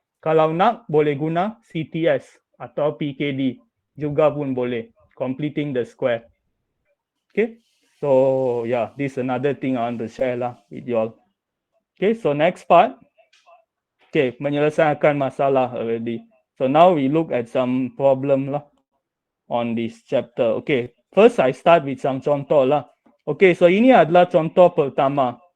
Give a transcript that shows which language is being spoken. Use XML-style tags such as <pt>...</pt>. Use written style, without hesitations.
<ms>Kalau nak, boleh guna CTS atau PKD. Juga pun boleh. Completing the square. Okay.</ms> <en>So yeah, this is another thing I want to share lah with you all. Okay, so next part. Okay,</en> <ms>menyelesaikan masalah</ms> <en>already. So now we look at some problem lah on this chapter. Okay, first I start with some contoh lah.</en> <ms>Okay, so ini adalah contoh pertama.</ms>